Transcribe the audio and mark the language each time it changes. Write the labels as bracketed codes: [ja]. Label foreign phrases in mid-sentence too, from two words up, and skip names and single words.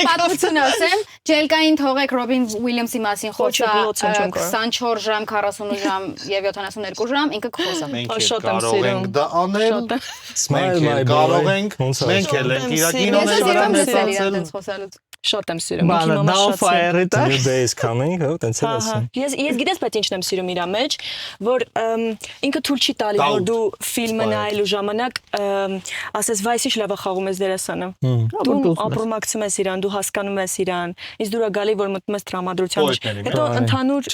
[hy] պատմություն ասեմ, Ջելկային թողեք Ռոբին Ուիլյամսի մասին խոսա Ոչ, չեմ կարող։ 24 ժամ, 48 ժամ եւ 72 ժամ, ինքը կխոսա։ Մենք Շատ եմ կարող սիրում։ ենք դա անել։ Շատ եմ։ [en] Smile my [hy] Կարող [en] boy։ [hy] ենք, Ոնց է։ մենք էլ ենք իր Ես կինոների վրա Ես սիրում մեծացել։ իրենց խոսալուց։ Շատ եմ սիրում։ Բանը Իմ մամա շատ սիրում։ Downfire-ը դա։ [en] New day is coming, [hy] հա, տենց էլ Ահա, ասեմ։ ես գիտես բայց ինչն եմ սիրում իր մեջ, որ ինքը թույլ չի տալի, որ դու ֆիլմը նայելու ժամանակ ասես վայ ինչ լավ է խաղում ես դերասանը։ Դու ապրոմակցում ես իրան, դու հասկանում ես իրան, ինձ դուր է գալի, որ մտնում ես տրամադրության մեջ։ Հետո ընդհանուր